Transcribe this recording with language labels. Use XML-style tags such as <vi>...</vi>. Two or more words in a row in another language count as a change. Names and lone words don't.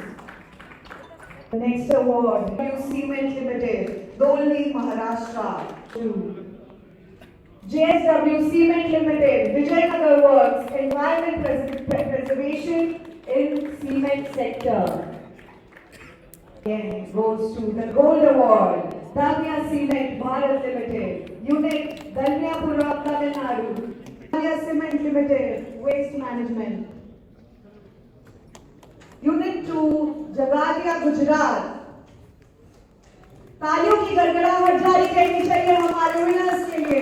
<en>The next award, Cement Limited, Dolvi, Maharashtra. JSW Cement Limited, Vijayanagar Works, Environment Preservation in Cement Sector. Again, goes to the Gold Award, Dalmia Cement Bharat Limited, Unit Dalmiapura Tamil Nadu, Dalmia Cement Limited, Waste Management, Unit 2 Jagadia Gujarat.</en> <hi>तालियों की गड़गड़ाहट जारी करनी चाहिए हमारे विनर्स के</hi>